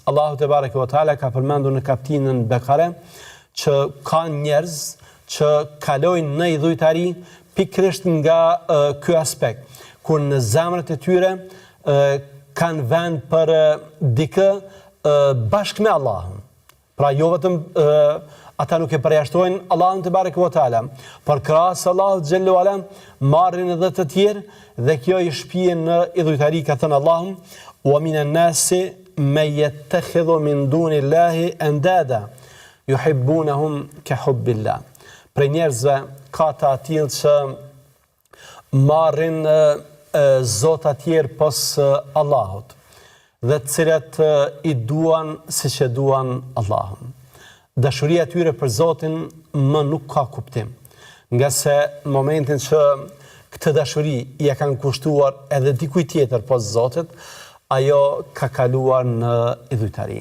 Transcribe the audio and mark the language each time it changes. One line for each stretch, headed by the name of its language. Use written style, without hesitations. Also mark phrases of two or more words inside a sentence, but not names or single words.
Albanian: Allahu
Arabic: تبارك وتعالى
Albanian: ka përmendur në kapitullin Bekare që ka njerëz që kalojnë në idhujtari pikërisht nga ky aspekt, kur në zemrat e tyre kanë vend për dikë bashkë me Allahun. Pra jo vetëm ata nuk e përjashtojnë Allahun
Arabic: تبارك وتعالى,
Albanian: por krahas Allahut
Arabic: جل وعلا
Albanian: marrin edhe të tjerë dhe kjo i shpihen në idhujtari, ka thënë Allahu:
Arabic: "ومن الناس من يتخذ من دون الله أندادا يحبونهم كحب الله."
Albanian: Për njerëzve ka të tillë që marrin zota të tjerë pos Allahut, dhe të cilat i duan siç e duan Allahun. Dashuria e tyre për Zotin më nuk ka kuptim, nga se në momentin që këtë dashuri ja kanë kushtuar edhe dikujt tjetër pos Zotit, ajo ka kaluar në idhujtari.